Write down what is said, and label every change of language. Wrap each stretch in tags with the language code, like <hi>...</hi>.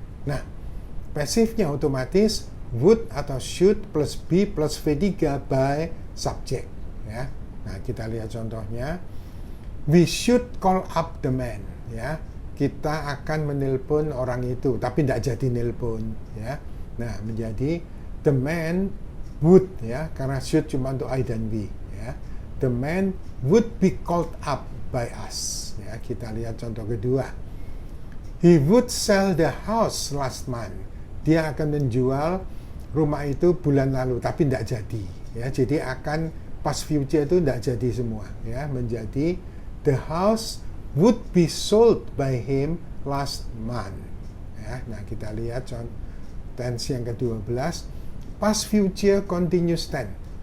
<id>Nah, pasifnya otomatis would atau should plus be plus V3 by subject ya. Nah, kita lihat contohnya.</id> <en>We should call up the man ya.</en> <id>Kita akan menelpon orang itu tapi tidak jadi nelpon ya. Nah, menjadi the man would ya, karena should cuma untuk I dan we ya.</id> <en>The man would be called up by us ya.</en> <id>Kita lihat contoh kedua.</id> <en>He would sell the house last month.</en> <id>Dia akan menjual rumah itu bulan lalu tapi tidak jadi ya. Jadi akan past future itu tidak jadi semua ya, menjadi</id> <en>the house would be sold by him last month</en> <id>ya. Nah, kita lihat tense yang ke-12, past future continuous tense.</id>